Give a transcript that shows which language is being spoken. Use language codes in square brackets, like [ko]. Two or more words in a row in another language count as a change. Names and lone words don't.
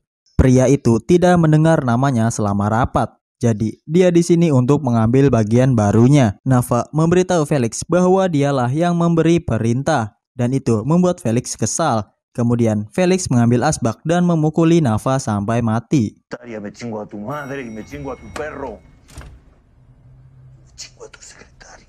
[id] Pria itu tidak mendengar namanya selama rapat. Jadi dia di sini untuk mengambil bagian barunya. Nava memberitahu Felix bahwa dialah yang memberi perintah dan itu membuat Felix kesal. Kemudian Felix mengambil asbak dan memukuli Nava sampai mati. [es] Me chingo a tu madre y me chingo a tu perro. Me chingo a tu secretario.